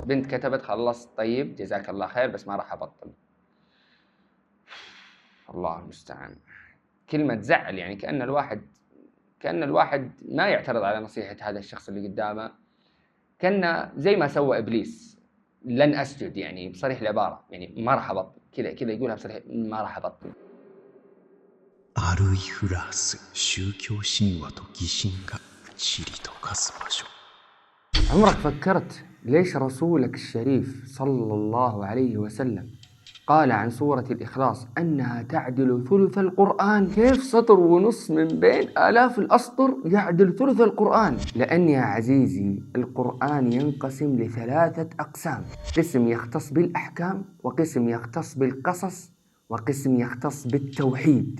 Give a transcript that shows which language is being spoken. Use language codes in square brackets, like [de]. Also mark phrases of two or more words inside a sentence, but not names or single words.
[ar] بنت كتبت خلصت طيب جزاك الله خير بس ما راح ابطل. الله المستعان. كلمة تزعل يعني، كأن الواحد ما يعترض على نصيحة هذا الشخص اللي قدامه، كأنه زي ما سوى إبليس، لن أسجد يعني بصريح العبارة، يعني ما راح أبطل، كذا يقولها بصريح، ما راح أبطل. [ja] アルイフラース宗教神話と疑心が塵と化す場所。 [ar] عمرك فكرت ليش رسولك الشريف صلى الله عليه وسلم قال عن سورة الإخلاص أنها تعدل ثلث القرآن؟ كيف سطر ونص من بين آلاف الأسطر يعدل ثلث القرآن؟ لأن يا عزيزي القرآن ينقسم لثلاثة أقسام، قسم يختص بالأحكام، وقسم يختص بالقصص، وقسم يختص بالتوحيد.